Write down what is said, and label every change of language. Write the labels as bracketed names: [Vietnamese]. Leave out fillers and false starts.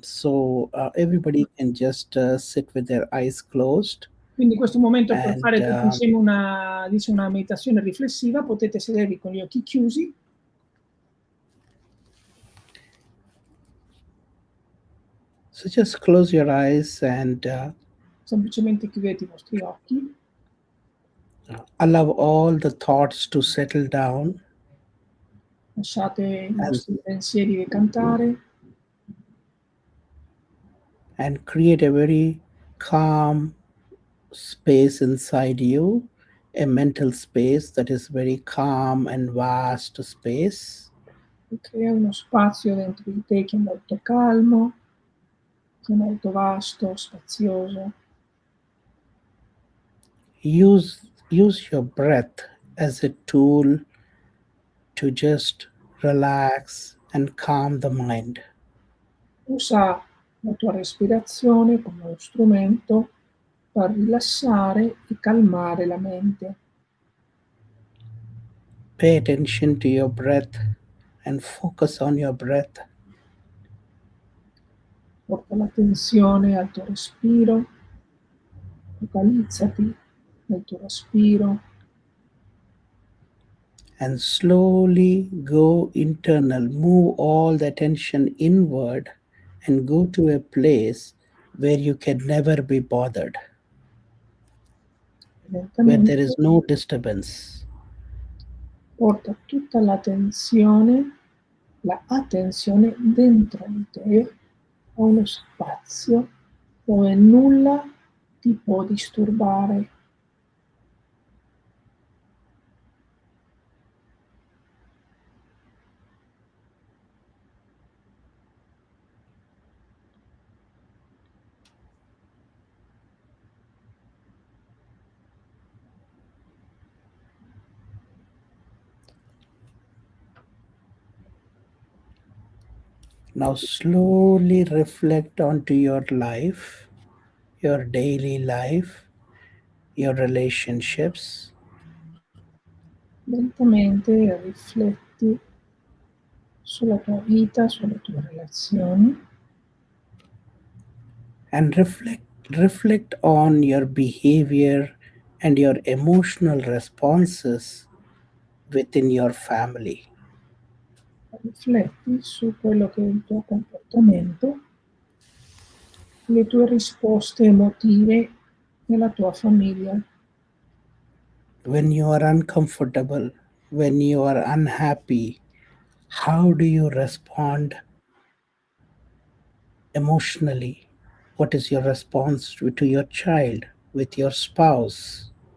[English] So everybody can just sit with their eyes closed. [Italian] Quindi questo momento per fare tutti insieme una meditazione riflessiva, potete sedervi con gli occhi chiusi. [English] So just close your eyes and [Italian] semplicemente chiudete i vostri occhi. [English] Allow all the thoughts to settle down. [Italian] Lasciate i vostri pensieri decantare. [English] And create a very calm space inside you, a mental space that is very calm and vast space. [Italian] Crea uno spazio dentro di te che è molto calmo, che è molto vasto, spazioso. [English] Use your breath as a tool to just relax and calm the mind. [Italian] Usa la tua respirazione come uno strumento per rilassare e calmare la mente. [English] Pay attention to your breath and focus on your breath. [Italian] Porta l'attenzione al tuo respiro, focalizzati nel tuo respiro. [English] And slowly go internal, move all the attention inward and go to a place where you can never be bothered, where there is no disturbance. [Italian] Porta tutta l'attenzione dentro di te, a uno spazio dove nulla ti può disturbare. [English] Now slowly reflect onto your life, your daily life, your relationships. [Italian] Lentamente rifletti sulla tua vita, sulle tue relazioni. [English] And reflect on your behavior and your emotional responses within your family. [Italian] Rifletti su quello che è il tuo comportamento, le tue risposte emotive nella tua famiglia. [English] When you are uncomfortable, when you are unhappy, how do you respond emotionally? What is your response to your child, with your spouse?